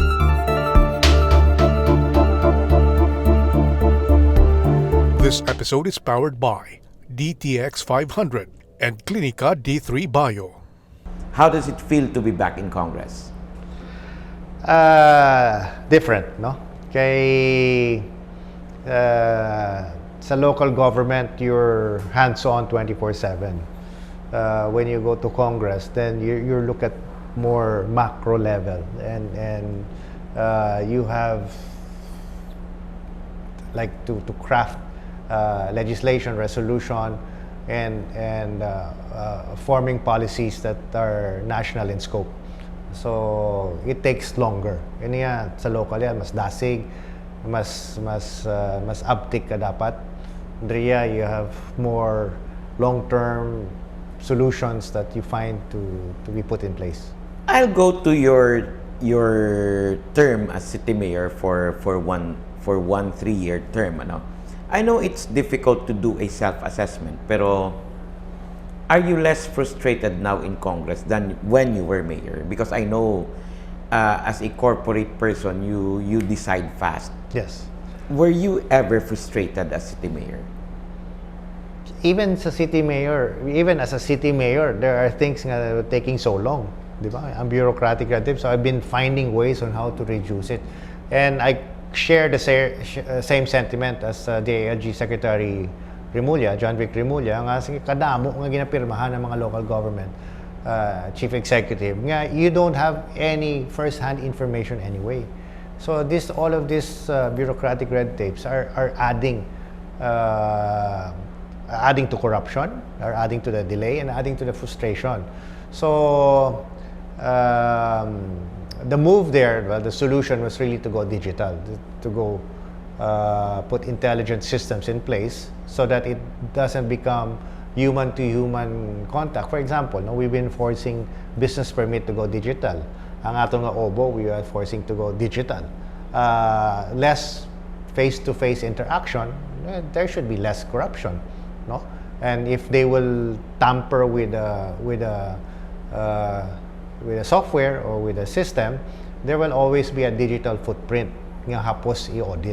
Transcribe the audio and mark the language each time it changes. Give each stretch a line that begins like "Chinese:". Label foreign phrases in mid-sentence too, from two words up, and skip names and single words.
English: This episode is powered by DTX 500 and Clinica D3 Bio. How does it feel to be back in Congress? Different,
Hiligaynon: no? Kay sa
English: local government, you're hands-on 24/7. When you go to Congress, then you look at more macro level, and you have like to craft legislation, resolution, and forming policies that are national in scope. So it takes longer.
Hiligaynon: Yan yan, sa local yan, mas dasig, mas uptick ka dapat.
English: Andrea, you have more long-term solutions that you find to be put in place. I'll go to your term as city mayor for one 3-year term, ano. I know it's difficult to do a self-assessment, pero are you less frustrated now in Congress than when you were mayor? Because I know as a corporate person, you decide fast. Yes. Were you ever frustrated as city mayor? Even as a city mayor, there are things that are taking so long.
Filipino: Di ba? Ang bureaucratic natin.
English: So I've been finding ways on how to reduce it. And I share the same sentiment as DILG Secretary Remulla, John Vic Remulla,
Hiligaynon: nga sige kadamo nga ginapirmahan ng mga
English: local government chief executive nga you don't have any first-hand information anyway. So all of these bureaucratic red tapes are adding to corruption, are adding to the delay, and adding to the frustration. So the move there, well, the solution was really to go digital, to go put intelligent systems in place so that it doesn't become human-to-human contact. For example, no, we've been forcing business permit to go digital.
Hiligaynon: Ang atong nga
English: OBO, we are forcing to go digital. Less face-to-face interaction, there should be less corruption, no? And if they will tamper with a software or with a system, there will always be a digital footprint
Hiligaynon: nga hapos i-audit.